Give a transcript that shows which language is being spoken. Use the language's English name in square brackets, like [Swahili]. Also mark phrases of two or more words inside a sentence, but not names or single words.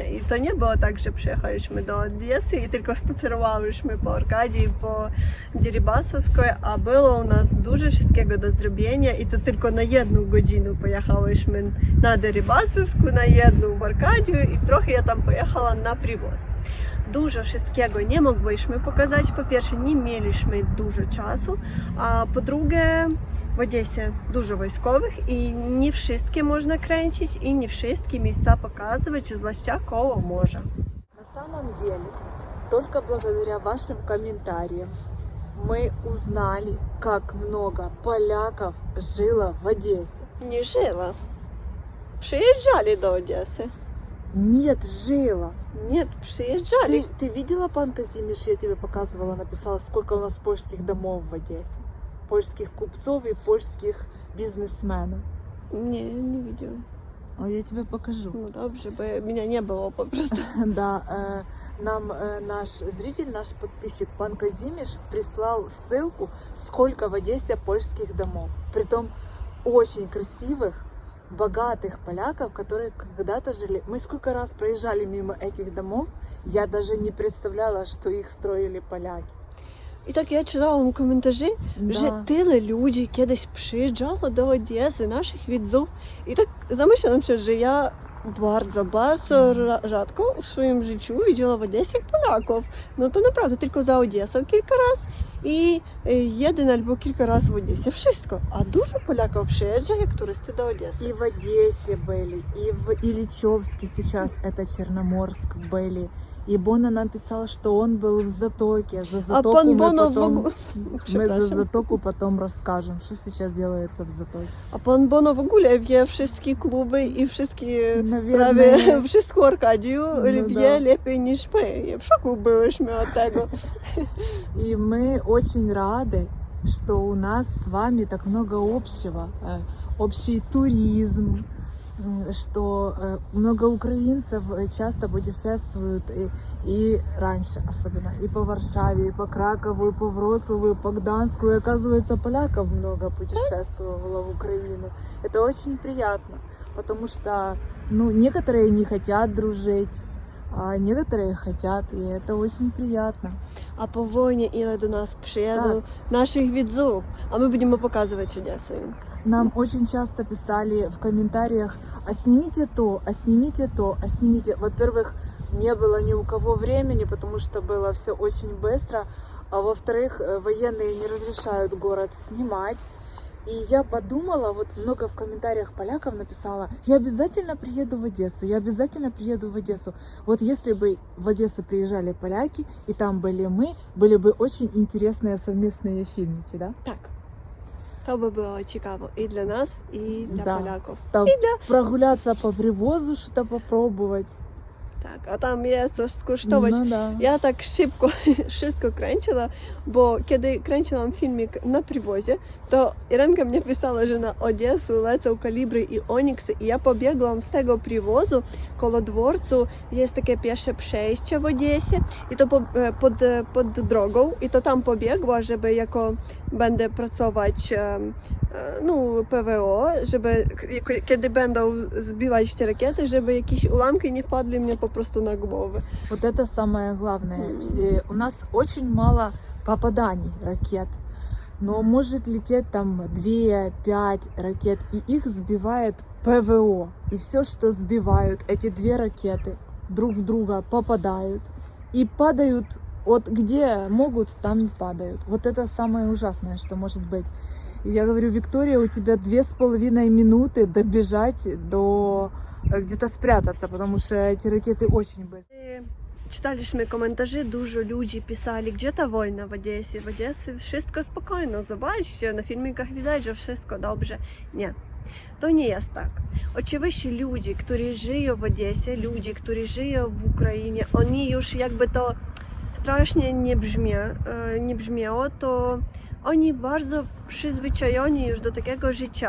[Polish] I to nie było tak, że przyjechaliśmy do Odessy i tylko spacerowałyśmy po Arkadii, po Deribasowskiej, a było u nas dużo wszystkiego do zrobienia i to tylko na 1 godzinę pojechałyśmy na Deribasowską, na 1 w Arkadię i trochę ja tam pojechała na привоз. Dużo wszystkiego nie mogłyśmy pokazać. Po pierwsze, nie mieliśmy dużo czasu, a po drugie, w Odessie dużo wojskowych i nie wszystkie można kręcić i nie wszystkie miejsca показывать, zwłaszcza koło morza. [Russian] На самом деле, только благодаря вашим комментариям мы узнали, как много поляков жило в Одессе. [Polish] Nie żyła. Przyjeżdżali do Odessy. [Russian] Нет, жило. [Polish] Нет, przyjeżdżali. [Russian] Ты видела, пан Казимиш, я тебе показывала, написала, сколько у нас польских домов в Одессе? Польских купцов и польских бизнесменов. [Polish] Nie, nie widziałam. [Russian] О, я тебе покажу. [Polish] No dobrze, bo mnie nie było po prostu. [Russian] Да, нам наш зритель, наш подписчик пан Казимиш прислал ссылку, сколько в Одессе польских домов. Притом очень красивых, богатых поляков, которые когда-то жили. Мы сколько раз проезжали мимо этих домов, я даже не представляла, что их строили поляки. [Polish] I tak ja czytałam komentarze, że tyle ludzi kiedyś przyjeżdżało do Odessy, naszych widzów. I tak zamyślam się, że ja bardzo rzadko w swoim życiu widziałam w Odessie Polaków. No to naprawdę tylko za Odessą kilka razy i jeden albo kilka razy w Odessie. Wszystko. A dużo Polaków przyjeżdża jak turysty do Odessy. [Russian] И в Одессе были, и в Ильичевске сейчас, это Черноморск, были. И Бона нам писал, что он был в Затоке. За Затоку пан мы Боно потом... в- Мы за [Polish] Przepraszam. [Russian] Затоку потом расскажем, что сейчас делается в Затоке. [Polish] A pan Bono w ogóle wie wszystkie kluby i wszystkie [Russian] Наверное, [Polish] prawie wszystko Arkadiu No wie [Russian] da. [Polish] lepiej niż my. W szoku byłyśmy od tego. [Russian] и мы очень рады, что у нас с вами так много общего. Общий туризм, что много украинцев часто путешествуют и раньше особенно, и по Варшаве, и по Кракову, и по Вроцлаву, и по Гданску. И оказывается, поляков много путешествовало в Украину. Это очень приятно, потому что некоторые не хотят дружить, а некоторые хотят, и это очень приятно. [Polish] A po wojnie ile do nas przyjadą Tak. naszych widzów, a my będziemy pokazywać Odessę. [Russian] Нам очень часто писали в комментариях: а снимите то, а снимите то, а снимите. Во-первых, не было ни у кого времени, потому что было все очень быстро. А во-вторых, военные не разрешают город снимать. И я подумала, вот много в комментариях поляков написала: я обязательно приеду в Одессу, я обязательно приеду в Одессу. Вот если бы в Одессу приезжали поляки, и там были мы, были бы очень интересные совместные фильмики, да? [Polish] Tak. To by było ciekawe i dla nas, i dla [Russian] Да. [Polish] Polaków. [Russian] Там прогуляться по привозу, что-то попробовать. [Polish] Tak, a tam jest coś skosztować. [Russian] Ну да. [Polish] Ja tak szybko wszystko kręciła, bo kiedy kręciłam filmik na przywozie, to Irenka mnie pisała, że na Odessę lecą kalibry i oniksy i ja pobiegłam z tego przywozu, koło dworcu jest takie piesze przejście w Odessie i to pod drogą i to tam pobiegła, żeby jako będę pracować PWO, żeby kiedy będą zbiwać te rakiety, żeby jakieś ułamki nie wpadły mnie po prostu [Russian] на голову. Вот это самое главное. У нас очень мало попаданий ракет, но может лететь там 2-5 ракет, и их сбивает ПВО. И все, что сбивают эти 2 ракеты, друг в друга попадают и падают. Вот где могут, там и падают. Вот это самое ужасное, что может быть. И я говорю: Виктория, у тебя 2,5 минуты добежать до где-то спрятаться, потому что эти ракеты очень быстрые. [Polish] Czytaliśmy komentarze, dużo ludzi pisali, gdzie ta wojna w Odessie? W Odessie wszystko spokojno, zobaczcie, na filmikach widać, że wszystko dobrze. Nie, to nie jest tak. Oczywiście ludzie, którzy żyją w Odessie, ludzie, którzy żyją w Ukrainie, oni już jakby to strasznie nie brzmiało, to oni bardzo przyzwyczajeni już do takiego życia.